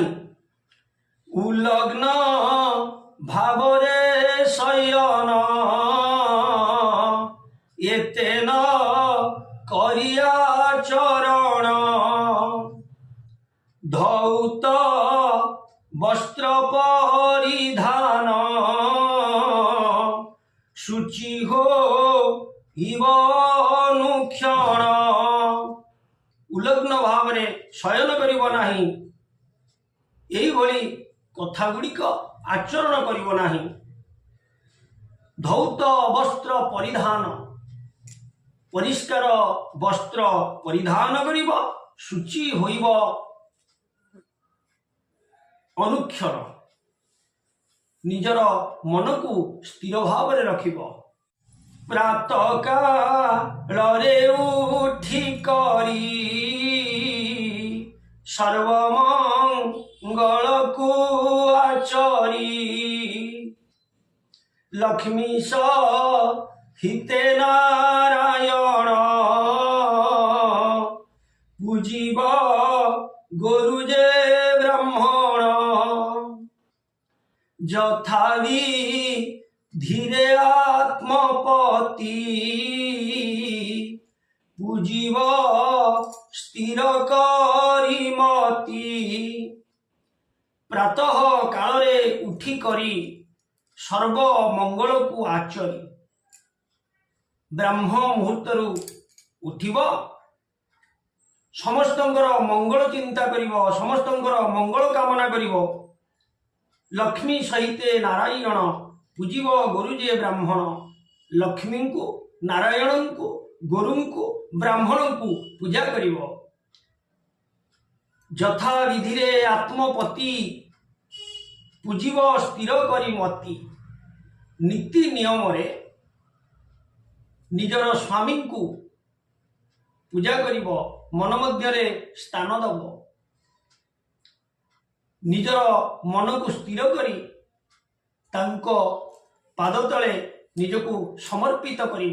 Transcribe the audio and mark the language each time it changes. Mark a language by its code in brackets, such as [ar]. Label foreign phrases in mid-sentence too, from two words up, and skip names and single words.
[or] ଉଲଗ୍ନ ଭାବରେ ଶୟନ ଏତେନ କରିଆ ଚରଣ, ଧୌତ ବସ୍ତ୍ର ପରିଧାନ ଶୁଚି ହୋ ଅନୁକ୍ଷଣ। ଉଲଗ୍ନ ଭାବ ଶୟନ କରିବ ନାହିଁ, ଏହି ଭଲି କଥା ଗୁଡ଼ିକ ଆଚରଣ କରିବ ନାହିଁ। ଧୌତ ବସ୍ତ୍ର ପରିଧାନ, ପରିଷ୍କାର ବସ୍ତ୍ର ପରିଧାନ କରିବ, ଶୁଚି ହୋଇବ ଅନୁକ୍ଷଣ, ନିଜର ମନ କୁ ସ୍ଥିର ଭାବ ରଖିବ। ପ୍ରାତଃ କାଳେ ଉଠି କରି ସର୍ବମଙ୍ଗଳ କୁ ଆଚରି, ଲକ୍ଷ୍ମୀ ହିତେ ନାରାୟଣ ପୂଜିବ ଗୁରୁଜେ ବ୍ରାହ୍ମଣ, ଯଥାବି ଧୀରେ ଆତ୍ମପତି ପୂଜିବ ସ୍ଥିର କରି ମତି। ପ୍ରାତଃ କାଳେ ଉଠି କରି ସର୍ବ ମଙ୍ଗଳ କୁ ଆଚରି, ବ୍ରାହ୍ମ ମୁହୂର୍ତ୍ତ ଉଠିବ, ସମସ୍ତଙ୍କର ମଙ୍ଗଳ ଚିନ୍ତା କରିବ, ସମସ୍ତଙ୍କର ମଙ୍ଗଳ କାମନା କରିବ, ଲକ୍ଷ୍ମୀ ସହିତେ ନାରାୟଣ ପୂଜିବ ଗୁରୁଜେ ବ୍ରାହ୍ମଣ, ଲକ୍ଷ୍ମୀ କୁ ନାରାୟଣ କୁ ଗୁରୁ କୁ ବ୍ରାହ୍ମଣ କୁ ପୂଜା କରିବ। ଯଥା ବିଧି ଆତ୍ମପତି ପୂଜିବ ସ୍ଥିର କରି ମତି, ନୀତି ନିୟମ ରେ ନିଜର ସ୍ୱାମୀ କୁ ପୂଜା କରିବ, ମନ ମଧ୍ୟ ସ୍ଥାନ ଦବ, ନିଜର ମନ କୁ ସ୍ଥିର କରି ତାଙ୍କୁ ପାଦ ତଳେ ନିଜକୁ ସମର୍ପିତ କରିବ।